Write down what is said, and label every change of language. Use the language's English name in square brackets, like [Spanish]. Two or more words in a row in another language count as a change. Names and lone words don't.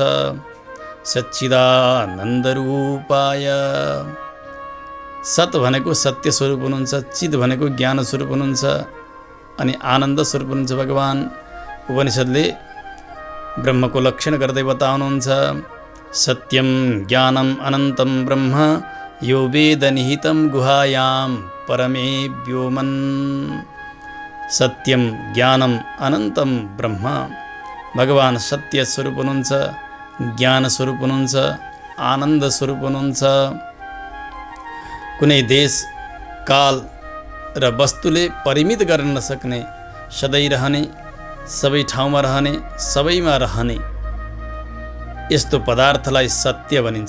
[Sanskrit] सच्चिदानन्द रूपाय। [Nepali] सत भनेको सत्य स्वरूप हुनुहुन्छ, चिद भनेको ज्ञान स्वरूप हुनुहुन्छ, अनि आनन्द स्वरूप हुनुहुन्छ भगवान। उपनिषद्ले ब्रह्मको लक्षण गर्दै बताउनुहुन्छ, [Sanskrit] सत्यम ज्ञानम अनन्तं ब्रह्म यो वेद निहितं गुहायां परमे व्योमन्। सत्यम ज्ञानम अनन्तम ब्रह्म। [Nepali] भगवान सत्य स्वरूप हुनुहुन्छ, ज्ञान स्वरूप हुनुहुन्छ, आनन्द स्वरूप हुनुहुन्छ। कुनै देश काल र वस्तुले परिमित गर्न नसक्ने, सधैँ रहने, सबै ठाउँमा रहने, सबैमा रहने यस्तो पदार्थलाई सत्य भनिन्छ।